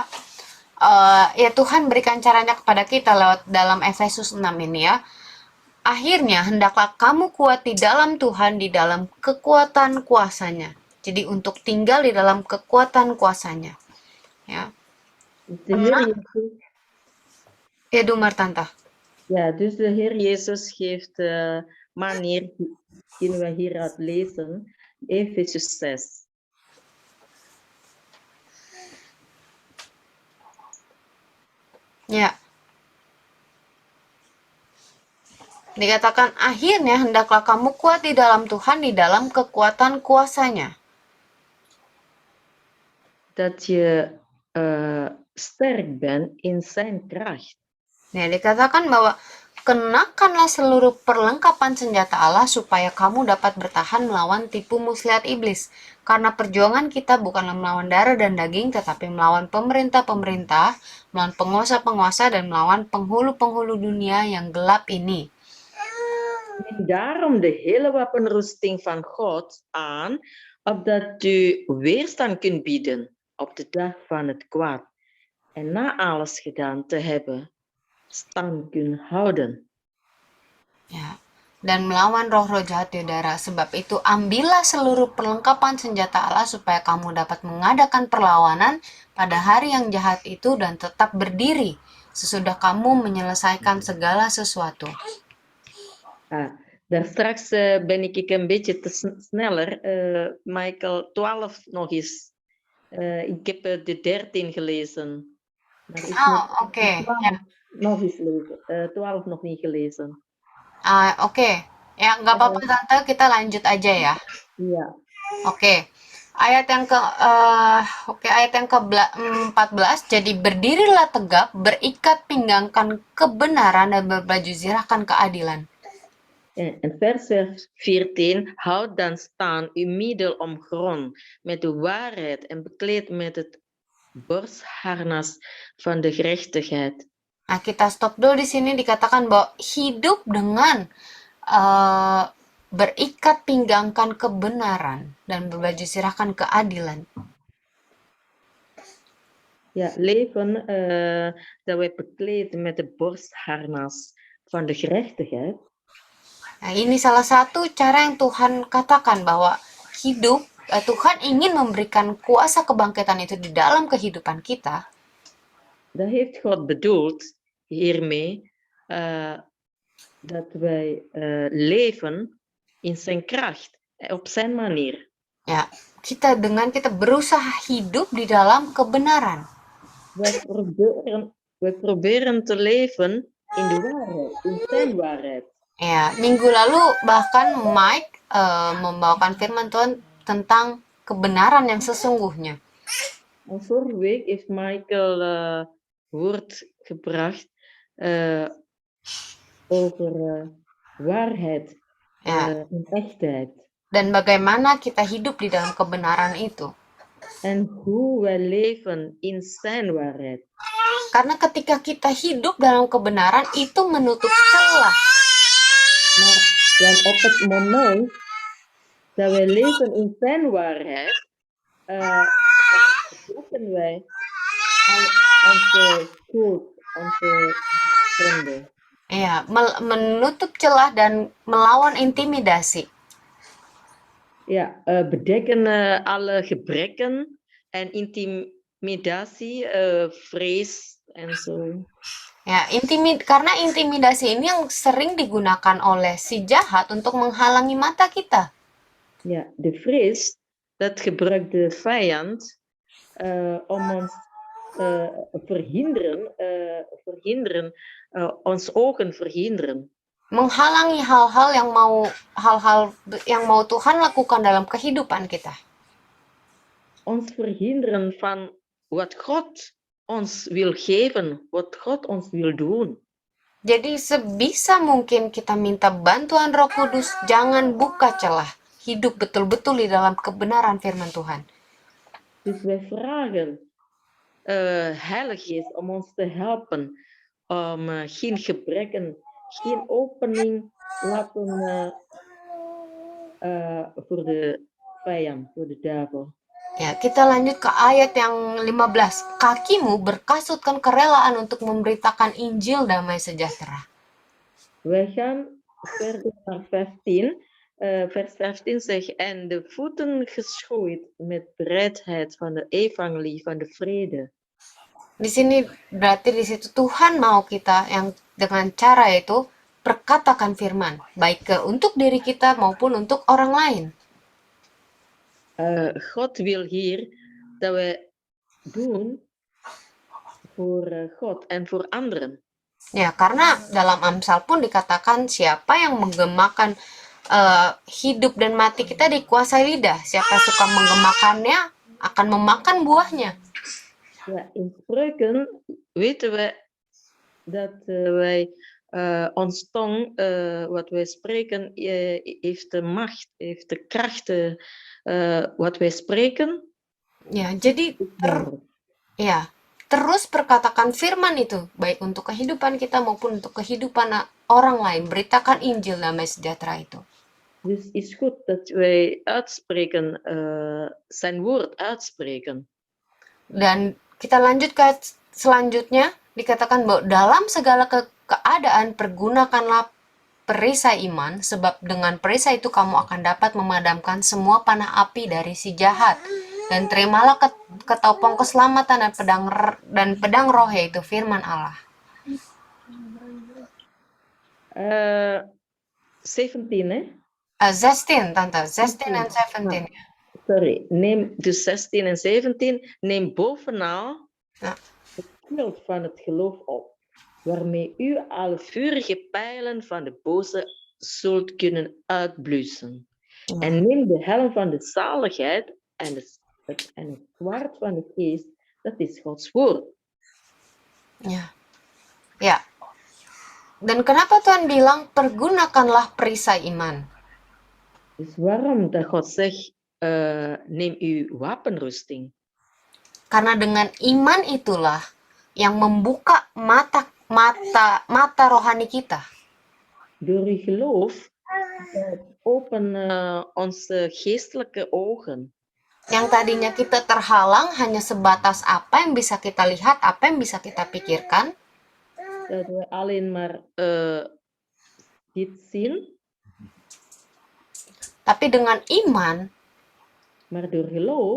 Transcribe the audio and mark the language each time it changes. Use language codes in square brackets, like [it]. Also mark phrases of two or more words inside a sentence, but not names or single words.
[id] Ya Tuhan berikan caranya kepada kita lewat dalam Efesus 6 ini ya. Akhirnya hendaklah kamu kuat di dalam Tuhan, di dalam kekuatan kuasanya. Jadi untuk tinggal di dalam kekuatan kuasanya. Ya. Ya, [nl] doe maar Tante. Ja, dus de Heer Jezus geeft de manier die we hieruit lezen, Efesus 6. [id] Ya. Dikatakan akhirnya hendaklah kamu kuat di dalam Tuhan, di dalam kekuatan kuasanya. [nl] Dat je sterk bent in zijn kracht. [id] Nah, dikatakan bahwa kenakanlah seluruh perlengkapan senjata Allah supaya kamu dapat bertahan melawan tipu muslihat iblis. Karena perjuangan kita bukanlah melawan darah dan daging, tetapi melawan pemerintah-pemerintah, melawan penguasa-penguasa, dan melawan penghulu-penghulu dunia yang gelap ini. [nl] En daarom de hele wapenrusting van God aan, opdat u weerstand kunt bieden op de dag van het kwaad. En na alles gedaan te hebben, stand kunt houden. [id] Ya, dan melawan roh-roh jahat di udara. Sebab itu ambillah seluruh perlengkapan senjata Allah supaya kamu dapat mengadakan perlawanan pada hari yang jahat itu dan tetap berdiri sesudah kamu menyelesaikan segala sesuatu. [nl] Daar straks ben ik een beetje te sneller. Michael, 12 nog eens. Ik heb de 13 gelezen. Oké. Ja. Nog eens lezen. 12 nog niet gelezen. Oke. [id] Ya, nggak apa-apa Tante, kita lanjut aja ya. Iya. Oke. Ayat yang ke-14, jadi berdirilah tegap, berikat pinggangkan kebenaran dan berbaju zirahkan keadilan. [nl] En vers 14, houd dan staan uw middel omgrond met de waarheid en bekleed met het borstharnas van de gerechtigheid. [id] Nah, kita stop dulu di sini, dikatakan bahwa hidup dengan berikat pinggangkan kebenaran dan berbaju sirahkan keadilan. [nl] Ja, leven dat wij bekleed met de borstharnas van de gerechtigheid. [id] Nah, ini salah satu cara yang Tuhan katakan bahwa hidup, Tuhan ingin memberikan kuasa kebangkitan itu di dalam kehidupan kita. [nl] Dat heeft God bedoeld hiermee dat wij leven in zijn kracht, op zijn manier. [id] Ya, kita berusaha hidup di dalam kebenaran. [nl] Wij proberen te leven in de waarheid, in zijn waarheid. [id] Ya, minggu lalu bahkan Mike membawakan firman Tuhan tentang kebenaran yang sesungguhnya. [nl] En vorige week heeft Michael woord gebracht over waarheid en echtheid. [id] Dan bagaimana kita hidup di dalam kebenaran itu. [nl] En hoe wij leven in zijn waarheid. [id] Karena ketika kita hidup dalam kebenaran itu menutup celah. [nl] Maar dan op het moment dat wij leven in zijn waarheid, laten wij onze schuld, onze zonde. [id] Ya, menutup celah dan melawan intimidasi. [nl] Ja, bedekken alle gebreken en intimidatie, vrees en zo. [id] Ya, karena intimidasi ini yang sering digunakan oleh si jahat untuk menghalangi mata kita. [nl] Ja, de vrees, dat gebruikt de vijand om ons ons ogen verhinderen. [id] Menghalangi hal-hal yang mau Tuhan lakukan dalam kehidupan kita. [nl] Ons verhinderen van wat God ons wil geven, wat God ons wil doen. [id] Jadi sebisa mungkin kita minta bantuan Roh Kudus, jangan buka celah. Hidup betul-betul di dalam kebenaran firman Tuhan. [nl] Dus wij vragen Heilige Geest om ons te helpen, om geen gebreken, geen opening laten voor de vijand, voor de duivel. [id] Ya, kita lanjut ke ayat yang 15. Kakimu berkasutkan kerelaan untuk memberitakan Injil damai sejahtera. [nl] Wij gaan verder naar 15. Vers 15 zegt, en de voeten geschooid met bereidheid van de evangelie van de vrede. [id] Di sini berarti di situ Tuhan mau kita yang dengan cara itu perkatakan firman, baik untuk diri kita maupun untuk orang lain. [nl] God wil hier dat we doen voor God en voor anderen. [id] Ya, karena dalam Amsal pun dikatakan siapa yang menggemakan hidup dan mati kita dikuasai lidah. Siapa suka menggemakannya akan memakan buahnya. [nl] Ja, in spreuken weten we dat wij ons tong, wat wij spreken, heeft de macht, heeft de kracht. Wat wij spreken. [id] Ya, jadi terus perkatakan firman itu baik untuk kehidupan kita maupun untuk kehidupan orang lain. Beritakan Injil damai sejahtera itu. [nl] Dus is goed dat wij uitspreken, zijn woord uitspreken. [id] Dan kita lanjut ke selanjutnya, dikatakan bahwa dalam segala keadaan pergunakanlah perisai iman, sebab dengan perisai itu kamu akan dapat memadamkan semua panah api dari si jahat. Dan terimalah ketopong keselamatan dan pedang roh, yaitu firman Allah. 17, [nl] hè? 16, Tante. 16 en 17. Sorry, neem dus 16 en 17. Neem bovenal het schild van het geloof op, waarmee u alle vurige pijlen van de boze zult kunnen uitblussen. En neem de helm van de zaligheid en het zwaard van de geest, dat is Gods woord. [id] Ya. Dan kenapa Tuhan bilang pergunakanlah perisai iman? [nl] Dus waarom dat God zegt, neem uw wapenrusting? [id] Karena dengan iman itulah yang membuka mata rohani kita. [nl] Door uw geloof Open onze geestelijke ogen. [id] Yang tadinya kita terhalang hanya sebatas apa yang bisa kita lihat, apa yang bisa kita pikirkan. [nl] Dat we alleen maar dit zien. [id] Tapi dengan iman, [nl] Maar door geloof,